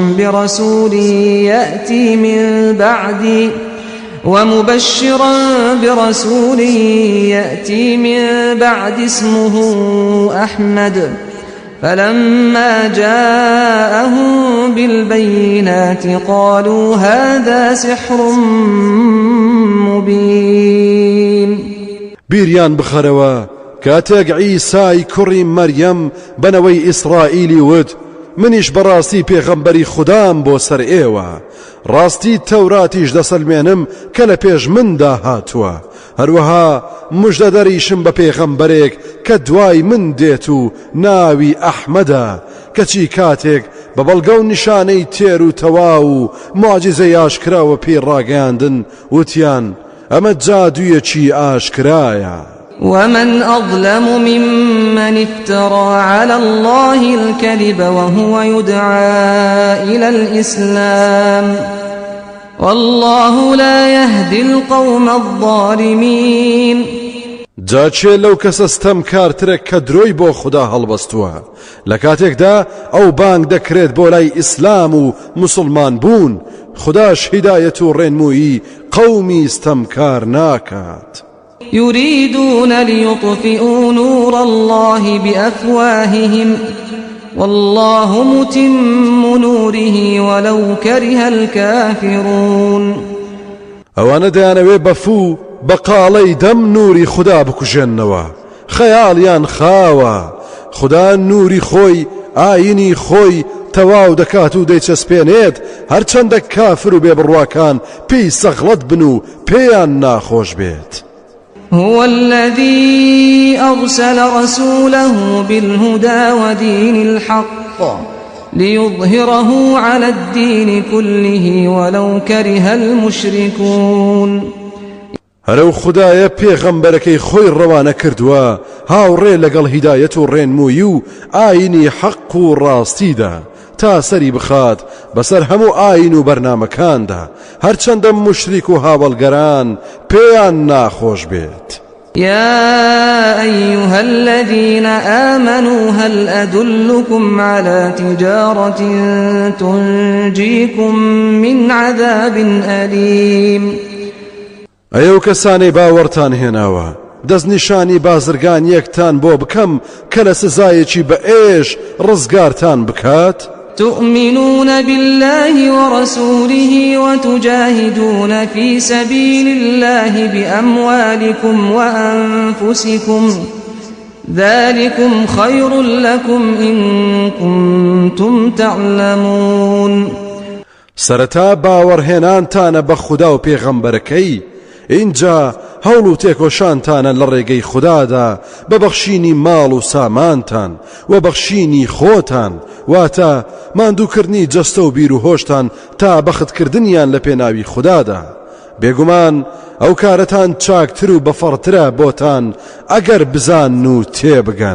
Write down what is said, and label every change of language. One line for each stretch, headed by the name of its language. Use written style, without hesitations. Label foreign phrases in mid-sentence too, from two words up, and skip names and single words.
Arabic: برسول يأتي من بعد اسمه أحمد فلما جاءهم بالبينات قالوا هذا سحر مبين
Central Kurdish: بیریان بخەرەوە کاتێک عیسای کوڕی مەریەم بنەوەی ئیسرائیلی وت منیش بەڕاستی پێغەمبەری خوددام بۆ سەر ئێوە ڕاستی تەوراتیش دەسەلمێنم کە لە پێش مندا هاتووە هەروەها موژدە دەریشم بە پێغەمبەرێک کە دوای من دێت و ناوی ئەحمەدە کەچی کاتێک بە بەڵگە و نیشانەی تێر و تەواو و معجزەی ئاشکراوە پێی ڕاگەاندن وتیان ئەمە جادوویەکی ئاشکرایە
Arabic: ومن أظلم ممن افترى على الله الكذب وهو يدعى إلى الإسلام والله لا يهدي القوم الظالمين
Central Kurdish: جاچێ لەو کەسە ستەمکارترە کە درۆی بۆ خوددا هەڵبەستووە لە کاتێکدا ئەو بانگ دەکرێت بۆ لای ئیسلام و مسلمان بوون خودداش هیدایەت و ڕێنمووی قەومی ستەمکار ناکات
Arabic: يريدون ليطفئوا نور الله بأفواههم والله متم نوره ولو كره الكافرون
Central Kurdish: ئەوانە دەیانەوێ بەفوو بەقاڵەی دەم نوری خوددا بکوژێننەوە خەیاڵیان خاوە خوددا نوری خۆی ئاینی خۆی تەواو دەکات و دەیچەسپێنێت هەرچەندە کافر و بێبڕواکان پێی سەغڵەت بن و پێیان ناخۆش بێت
Arabic: هو الذي أرسل رسوله بالهدى ودين الحق ليظهره على الدين كله ولو كره المشركون
Central Kurdish: هەرەو خوددایە پێغەمبەرەکەی خۆی ڕەوانە کردووە هاوڕێ لەگەڵ هیدایەت و ڕێنمووی و ئاینی حەق و ڕاستیدا تا سەری بخات بەسەر هەموو ئاین و بەرنامەکاندا هەرچەندە مشریک و هاوڵگەران پێیان ناخۆش بێت
Arabic: يا أيها الذين آمنوا هل أدلكم على تجارة تنجيكم من عذاب أليم
Central Kurdish: ئەو کەسانەی باوەڕتان هێناوە دەستنیشانی بازرگان یەکتان بۆ بکەم کە لە سزایەکی بە ئێش ڕزگارتان بکات
Arabic: تؤمنون بالله ورسوله وتجاهدون في سبيل الله بأموالكم وأنفسكم ذلكم خير لكم إن كنتم تعلمون
Central Kurdish: سەرەتا باوەڕهێنانتانە بە خودا و پێغەمبەرەکەی اینجا هەوڵ و تێکۆشانتانە لە ڕێگەی خوددادا بە بەخشینی ماڵ و سامانتان و بەخشینی خۆتان واتە ماندووکردنی جەستە و بیر و هۆشتان تا بەختکردنیان لە پێناوی خوددادا بێگومان ئەو کارەتان چاکتر و بەفەڕترە بۆتان ئەگەر بزان و تێبگەن